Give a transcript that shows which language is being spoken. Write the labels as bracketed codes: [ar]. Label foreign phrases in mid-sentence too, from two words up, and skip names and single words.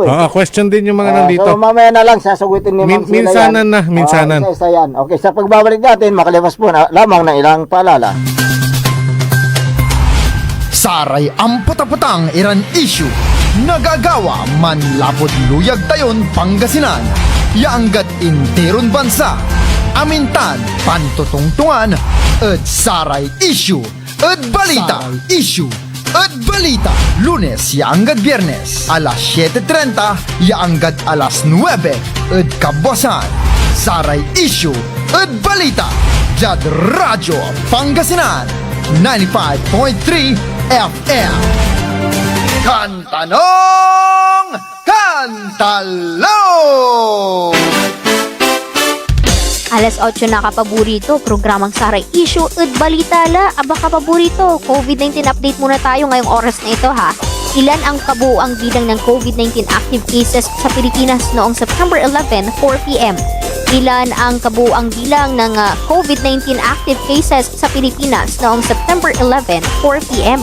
[tl] Question din yung mga nandito. So mamaya na lang sasagutin ni Ma'am Sheila yan. Minsanan. Isa yan. Okay, sa pagbabalik natin, makalipas po na lamang ng ilang paalala. [pag] Saray ang putang-putang Iran issue. Nagagawa manlapod luyag tayon Pangasinan. Yaanggat interon bansa. Amintan pantutungtungan. Ed saray issue. Ed balita issue. Ed balita. Lunes yaanggat Biyernes. Alas 7:30 yaanggat alas 9. Ed kabwasan. Saray issue. Ed balita. Jad Radyo Pangasinan 95.3 FM. Kantanong Kantalo! [tl] Alas 8 na kapaborito, programang Saray Issue at Balita la. Aba kapaborito, COVID-19 update muna tayo ngayong oras na ito ha. Ilan ang kabuuang bilang ng COVID-19 [en] active cases [tl] sa Pilipinas noong September 11, 4 p.m.? Ilan ang kabuuang bilang ng COVID-19 [en] active cases [tl] sa Pilipinas noong September 11, 4 p.m.?